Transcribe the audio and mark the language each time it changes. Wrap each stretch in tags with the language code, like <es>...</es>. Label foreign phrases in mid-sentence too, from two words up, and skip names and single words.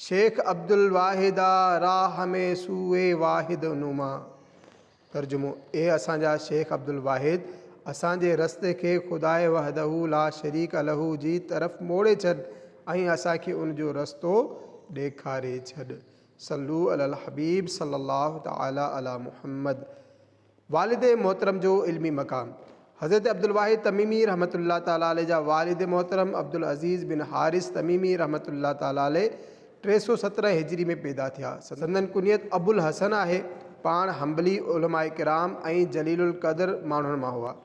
<fa>شیخ عبدالواحد را راهم سوی واحد نما.</fa> <sd>तर्जुमो, ए असांजा शेख अब्दुल वाहिद असांजे रस्ते खे ख़ुदाए</sd> <ar>وحده لا شريك له</ar> <sd>जी तरफ़ मोड़े छॾ ऐं असांखे उनजो रस्तो ॾेखारे छॾ।</sd> <ar>صلوا على الحبيب صلى الله تعالى على محمد.</ar> <sd>वालिद मोहतरम जो इल्मी मक़ाम, हज़रत अब्दुल वाहिद तमीमी</sd> <ar>رحمة الله تعالى عليه</ar> <sd>जा वालिद मोहतरम अब्दुल अज़ीज़ बिन हारिस तमीमी</sd> <ar>رحمة الله تعالى عليه</ar> <sd>317 हिजरी में पैदा थिया। संदन कुनियत अबुल हसन आहे। पाण हम्बली उलमाए किराम ऐं जलीलुल क़दर माण्हुनि मां हुआ।</sd>